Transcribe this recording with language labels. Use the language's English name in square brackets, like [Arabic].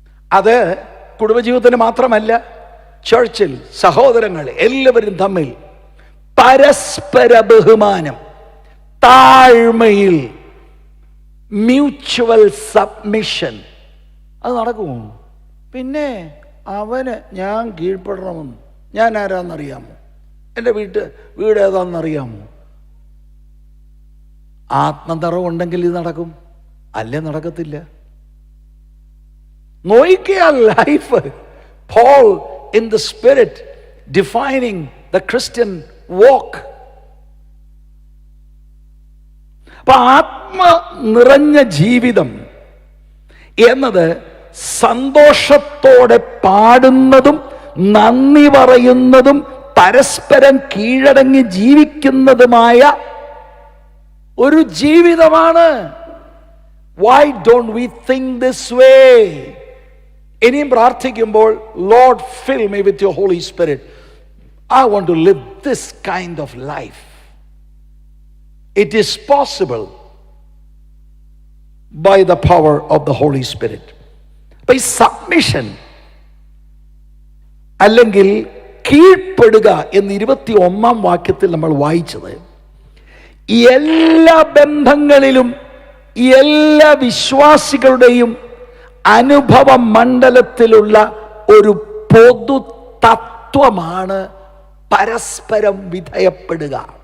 [Malayalam] അത് കുടുംബജീവിതത്തിന് മാത്രമല്ല, ചർച്ചിൽ സഹോദരങ്ങൾ എല്ലാവരും തമ്മിൽ പരസ്പര ബഹുമാനം, താഴ്മയിൽ [English] Mutual submission. [Malayalam] അത് നടക്കുമോ? പിന്നെ അവന് ഞാൻ കീഴ്പ്പെടണമെന്ന്, ഞാൻ ആരാന്നറിയാമോ, എൻ്റെ വീട് ഏതാണെന്നറിയാമോ? ആത്മനിറവുണ്ടെങ്കിൽ ഇത് നടക്കും, അല്ലേ നടക്കത്തില്ല. നോക്കിയ life, [English] Paul in the Spirit defining the Christian walk. [Malayalam] അപ്പൊ ആത്മ നിറഞ്ഞ ജീവിതം എന്നത് സന്തോഷത്തോടെ പാടുന്നതും നന്ദി പറയുന്നതും പരസ്പരം കീഴടങ്ങി ജീവിക്കുന്നതുമായ ഒരു ജീവിതമാണ്. [English] Why don't we think this way? [Malayalam] ഇനിയും പ്രാർത്ഥിക്കുമ്പോൾ, [English] Lord, fill me with your Holy Spirit. I want to live this kind of life. It is possible. by the power of the Holy Spirit. [Malayalam] അപ്പോൾ ഈ submission അല്ലെങ്കിൽ കീഴ്പ്പെടുക എന്ന് 21-ാം വാക്യത്തിൽ നമ്മൾ വായിച്ചത് എല്ലാ ബന്ധങ്ങളിലും എല്ലാ വിശ്വാസികളുടെയും അനുഭവ മണ്ഡലത്തിലുള്ള ഒരു പൊതു തത്വമാണ് പരസ്പരം വിധേയപ്പെടുക.